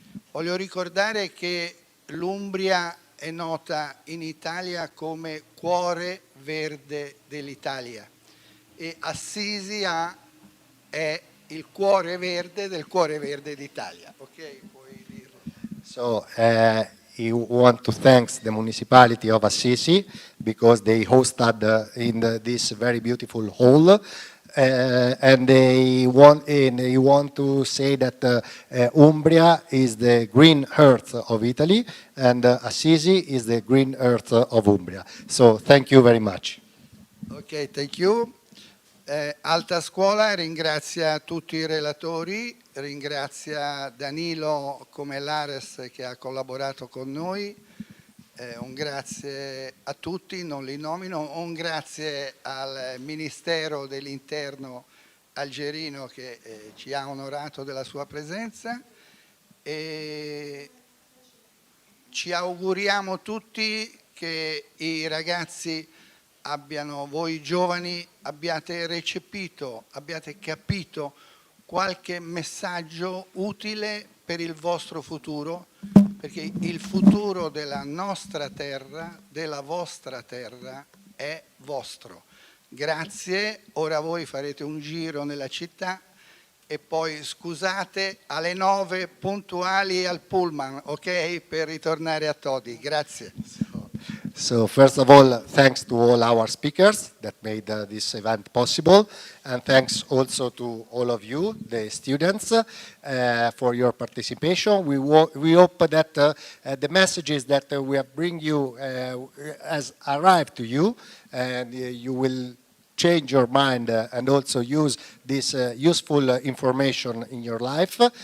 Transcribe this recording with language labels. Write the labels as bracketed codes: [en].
[it] Voglio ricordare che l'Umbria è nota in Italia come cuore verde dell'Italia e Assisi è il cuore verde del cuore verde d'Italia. [en] Okay? So you want to thank the municipality of Assisi because they hosted in this very beautiful hall, and you want to say that Umbria is the green earth of Italy, and Assisi is the green earth of Umbria. So thank you very much. Ok, thank you. [it] Alta Scuola ringrazia tutti i relatori, ringrazia Danilo come l'Ares che ha collaborato con noi, un grazie a tutti, non li nomino, un grazie al Ministero dell'Interno algerino che ci ha onorato della sua presenza e ci auguriamo tutti che i ragazzi voi giovani abbiate recepito, abbiate capito qualche messaggio utile per il vostro futuro, perché il futuro della nostra terra, della vostra terra, è vostro. Grazie, ora voi farete un giro nella città e poi scusate alle 9 puntuali al pullman, ok? Per ritornare a Todi. Grazie. [en] So first of all, thanks to all our speakers that made this event possible, and thanks also to all of you, the students, for your participation. We hope that the messages that we have bring you has arrived to you, and you will change your mind and also use this useful information in your life.